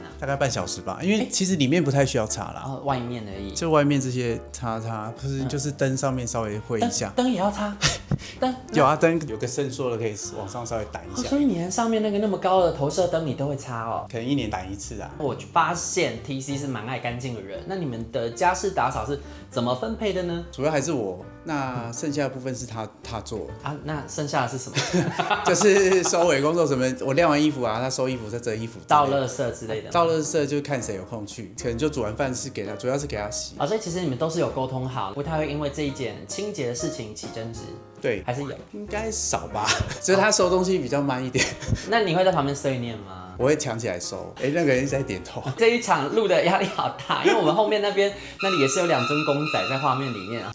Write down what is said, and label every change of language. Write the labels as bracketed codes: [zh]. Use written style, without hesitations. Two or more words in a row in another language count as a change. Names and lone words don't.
[zh] 大概半小時吧，因為其實裡面不太需要擦啦，外面而已。就外面這些擦，可是就是燈上面稍微會一下。燈也要擦？ 燈有啊，燈有個伸縮的，可以往上稍微擋一下。所以你連上面那個那麼高的投射燈你都會擦哦？可能1年擋一次啊。我發現 TC 是蠻愛乾淨的人，那你們的家事打掃是怎麼分配的呢？主要還是我，那剩下的部分是他做啊。那剩下的是什么？就是收尾工作什么，我晾完衣服啊，他收衣服，再折衣服，倒垃圾之類的。倒垃圾就看誰有空去，可能就煮完飯是給他，主要是給他洗。所以其實你們都是有溝通好，不太會因為這一件清潔的事情起爭執。對，還是有，應該少吧，只是他收東西比較慢一點。那你會在旁邊碎念嗎？我會搶起來收。那個人在點頭。這一場錄的壓力好大，因為我們後面那裡也是有2尊公仔在畫面裡面啊。